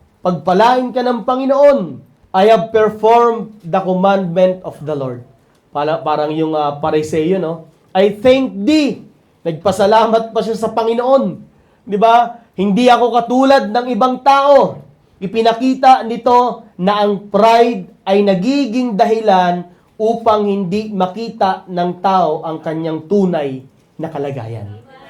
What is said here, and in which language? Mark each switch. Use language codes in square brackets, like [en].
[tl] Pagpalain ka ng Panginoon. [en] I have performed the commandment of the Lord. [tl] Parang yung Pariseo, no? [en] I thank thee. [tl] Nagpasalamat pa siya sa Panginoon. Di ba? Hindi ako katulad ng ibang tao. Ipinakita nito na ang pride ay nagiging dahilan upang hindi makita ng tao ang kanyang tunay na kalagayan.